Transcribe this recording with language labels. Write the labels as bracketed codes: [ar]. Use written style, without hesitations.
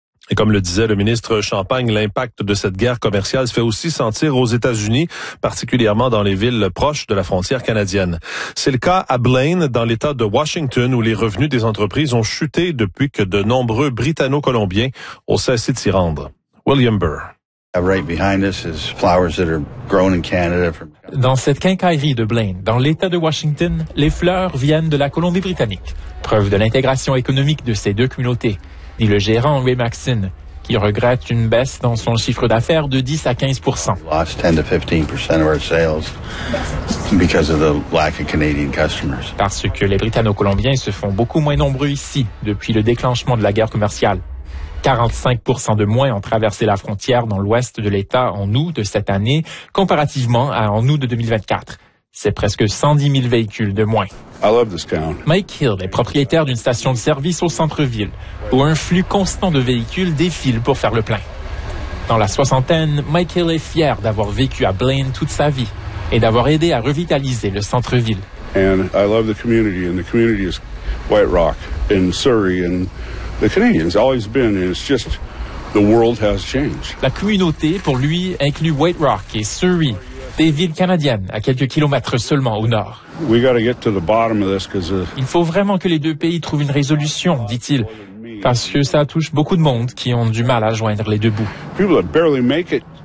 [fr] Et comme le disait le ministre Champagne, l'impact de cette guerre commerciale se fait aussi sentir aux États-Unis, particulièrement dans les villes proches de la frontière canadienne. C'est le cas à Blaine, dans l'État de Washington, où les revenus des entreprises ont chuté depuis que de nombreux Britanno-Colombiens ont cessé de s'y rendre. William Burr. [en] Right behind us is flowers that are grown in Canada. [fr] Dans cette quincaillerie de Blaine, dans l'État de Washington, les fleurs viennent de la Colombie-Britannique. Preuve de l'intégration économique de ces deux communautés, dit le gérant Ray Maxine, qui regrette une baisse dans son chiffre d'affaires de 10 à 15 %. [en] We lost 10 to 15% of our sales because of the lack of Canadian customers. [fr] Parce que les Britanno-Colombiens se font beaucoup moins nombreux ici depuis le déclenchement de la guerre commerciale. 45 % de moins ont traversé la frontière dans l'ouest de l'État en août de cette année, comparativement à en août de 2024. C'est presque 110 000 véhicules de moins. [en] I love this town. [fr] Mike Hill est propriétaire d'une station de service au centre-ville, où un flux constant de véhicules défile pour faire le plein. Dans la soixantaine, Mike Hill est fier d'avoir vécu à Blaine toute sa vie et d'avoir aidé à revitaliser le centre-ville. [en] And I love the community, and the community is White Rock in Surrey, and the Canadians always been, and it's just the world has changed. [fr] La communauté, pour lui, inclut White Rock et Surrey, des villes canadiennes à quelques kilomètres seulement au nord. [en] We gotta get to the bottom of this, 'cause [fr] il faut vraiment que les deux pays trouvent une résolution, dit-il, parce que ça touche beaucoup de monde qui ont du mal à joindre les deux bouts. [en] People that barely make it.